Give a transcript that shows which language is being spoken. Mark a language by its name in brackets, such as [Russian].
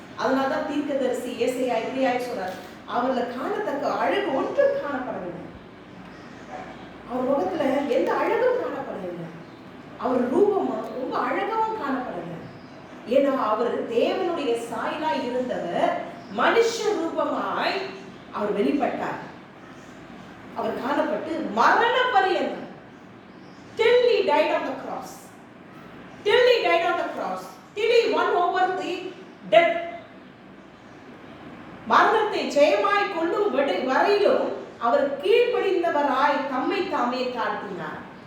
[Tamil] அதனால்தான் தீர்க்கதரிசி ஏசாயா இப்படியாய் சொல்றார், அவர்களை காணத்தக்க அழகு ஒன்றும் காணப்படவில்லை. அவர் முகத்துல எந்த அழகும் காணப்படவில்லை. அவர் ரூபம் ரொம்ப அழகாவும் காணப்படவில்லை. ஏன்னா அவர் தேவனுடைய சாயலாய் இருந்தவர் மனுஷ ரூபமாய் அவர் வெளிப்பட்டார். அவர் காணப்பட்டு மரண பரியந்தம் [English] till he died on the cross, till he died on the cross, till he won over the death. [Tamil] மரணத்தை ஜெயமாய் கொள்ளும் வரையிலும் அவர் கீழ்ப்படிந்தவராய் தம்மை தாமே தாழ்த்தினார்.